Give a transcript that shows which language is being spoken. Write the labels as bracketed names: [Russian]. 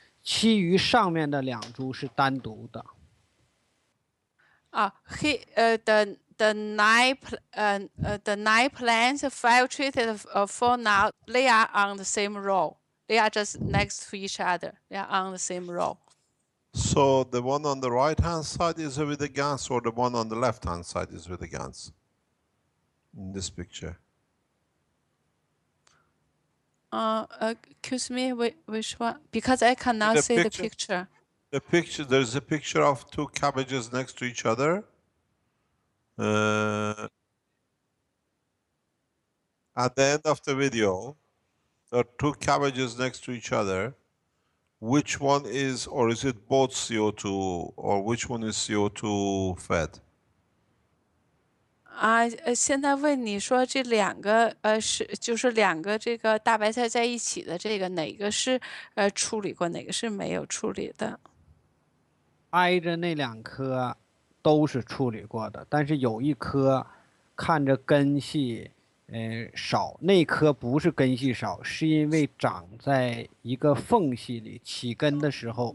[Chinese] 其余上面的2株是单独的。 [English] the 9 plants, 5 treated, 4 now, they are on the same row. They are just next to each other. They are on the same row. So the one on the right-hand side is with the GANs, or the one on the left-hand side is with the GANs? In this picture. Excuse me, which one? Because I cannot see the picture. The picture, there's a picture of 2 cabbages next to each other. At the end of the video, there are 2 cabbages next to each other. Which one is, or is it both CO2, or which one is CO2 fed? [Chinese] 现在问你说这2个就是2个这个大白菜在一起的这个哪个是处理过，哪个是没有处理的？挨着那2颗都是处理过的，但是有一颗看着根系少，那颗不是根系少，是因为长在一个缝隙里，起根的时候。